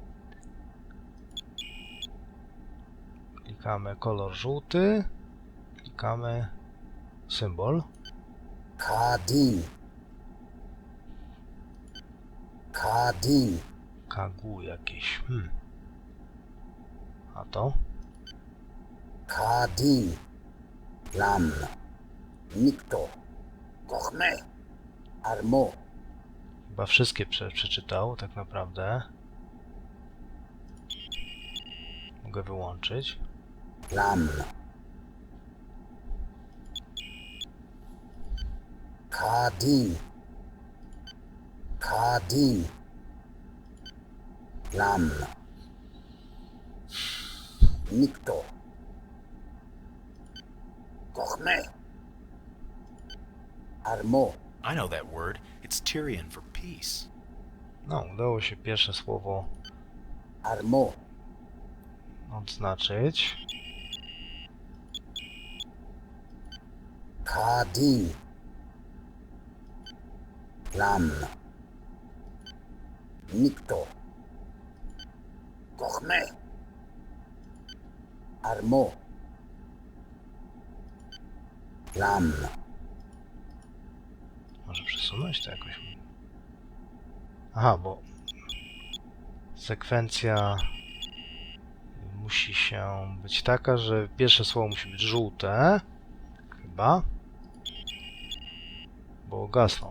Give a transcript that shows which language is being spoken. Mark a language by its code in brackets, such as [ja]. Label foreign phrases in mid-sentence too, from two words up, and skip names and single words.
[pl] Klikamy kolor żółty. Klikamy symbol. Kadin. Kadin. Kagu jakieś. A to? Kadin. Lam. Nikto. Kochme. Armo. Chyba wszystkie przeczytał, tak naprawdę. Mogę wyłączyć. Lam. Kadin. Kadin. Lam. Nikto. Kochme. Armo. [en] I know that word. It's Tyrion for peace. [pl] No, udało się pierwsze słowo Armo. odznaczyć. Kadin. Lam. Nikto. Kochme. Armo. Lam. Może przesunąć to jakoś? Aha, bo sekwencja musi się być taka, że pierwsze słowo musi być żółte. Chyba. Bo gasną.